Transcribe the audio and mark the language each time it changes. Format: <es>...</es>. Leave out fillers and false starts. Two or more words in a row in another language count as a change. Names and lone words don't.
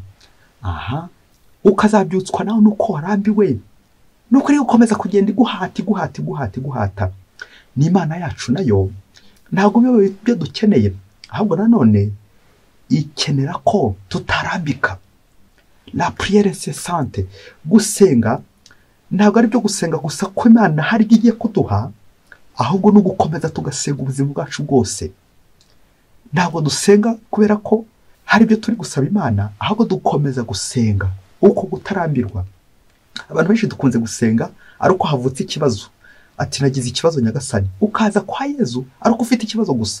<rw>Aha, ukazabyutswa nawe nuko warambiwe, nuko uri gukomeza kugenda iguhata. N'Imana yacu nayo ntabwo byo dukeneye, ahubwo nanone ikenera ko tutarambika.</rw> <fr>La prière incessante.</fr> <rw>Gusenga ntabwo ari byo gusenga gusa ko Imana hari igiye kuduha, ahubwo no gukomeza tugasenga ubuzima bwacu bwose. Ntabwo dusenga kubera ko hari ibyo turi gusaba Imana, ahubwo dukomeza gusenga uko gutarambirwa. Abantu benshi dukunze gusenga ari uko havutse ikibazo, ati nagize ikibazo nyagasani, ukaza kwa Yezu ari uko ufite ikibazo gusa.</rw>